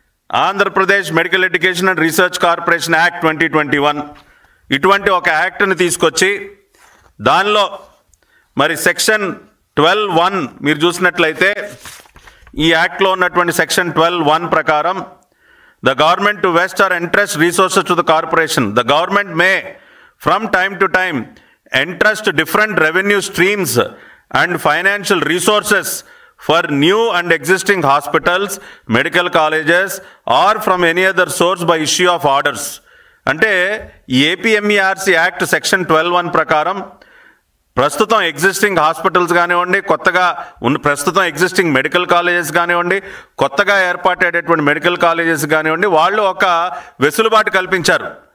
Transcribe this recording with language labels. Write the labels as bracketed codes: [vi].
[te] Andhra Pradesh medical education and research corporation act 2021 ఇటువంటి ఒక యాక్ట్ని తీసుకొచ్చి దానిలో మరి సెక్షన్ 12(1) మీరు చూసినట్లయితే ఈ యాక్ట్లో ఉన్నటువంటి సెక్షన్ 12(1) ప్రకారం [en] The government to vest or entrust resources to the corporation. The government may from time to time entrust different revenue streams and financial resources for new and existing hospitals, medical colleges or from any other source by issue of orders. [te] అంటే ఈ ఏపీఎంఈఆర్సీ act section 12(1) ప్రకారం ప్రస్తుతం existing hospitals కానివ్వండి, కొత్తగా ప్రస్తుతం existing medical colleges కానివ్వండి, కొత్తగా ఏర్పాటయ్యేటటువంటి medical colleges కానివ్వండి, వాళ్ళు ఒక వెసులుబాటు కల్పించారు.